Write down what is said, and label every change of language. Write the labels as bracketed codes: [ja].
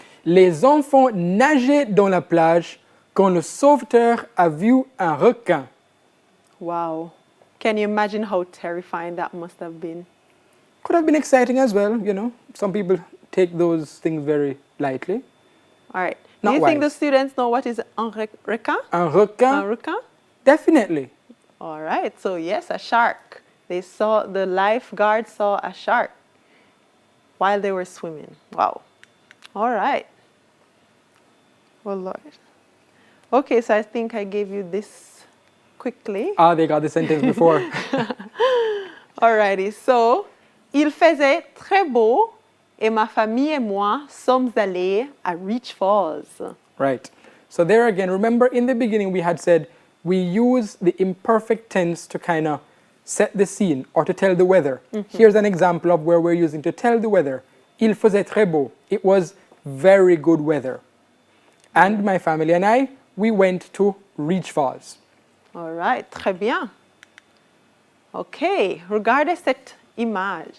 [fr] Les enfants nageaient dans la plage quand le sauveteur a vu un requin. [en] Wow. Can you imagine how terrifying that must have been? Could have been exciting as well, Some people take those things very lightly. All right. Not Do you think the wise. students know what is un requin? [fr] Un requin? Un requin? [en] Definitely. All right. So yes, a shark. The lifeguard saw a shark while they were swimming. Wow. All right. Oh, Lord. Okay, so I think I gave you this quickly. Ah, they got the sentence before. Alrighty, so, [fr] il faisait très beau et ma famille et moi sommes allés à Reach Falls. [en] Right. So there again, remember in the beginning we had said we use the imperfect tense to kind of set the scene or to tell the weather. Here's an example of where we're using to tell the weather. [fr] Il faisait très beau. [en] It was very good weather. And my family and I, we went to Reach Falls. All right, [fr] très bien. OK, regardez cette image.